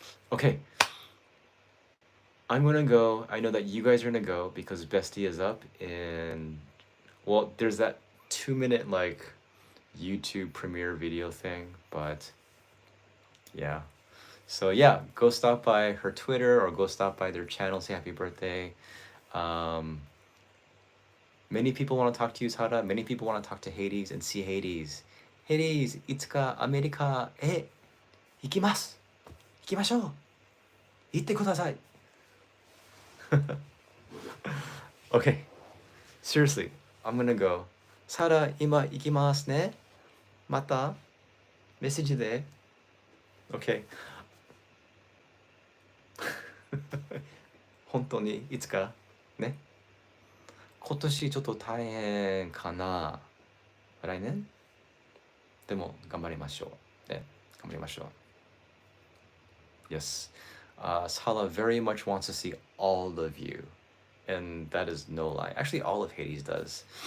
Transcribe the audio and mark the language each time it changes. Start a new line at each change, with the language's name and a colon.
English: Okay, I'm gonna go. I know that you guys are gonna go because Bestie is up, and well, there's that 2 minute like YouTube premiere video thing, but yeah. So yeah, go stop by her Twitter or go stop by their channel, say happy birthday. Um, many people want to talk to you, Sara. Many people want to talk to Hades and see Hades.
Japanese: Hades, いつかアメリカへ行きます。行きましょう。行ってください。
English: Okay, seriously, I'm gonna go.
Japanese: サラ、今行きますね。またメッセージで。
English: Okay.
Japanese: 本当にいつかね。今年ちょっと大変かな。来年でも頑張りましょう。ね。頑張りましょう。
English: Yes. Sala very much wants to see all of you. And that is no lie. Actually, all of Hades does.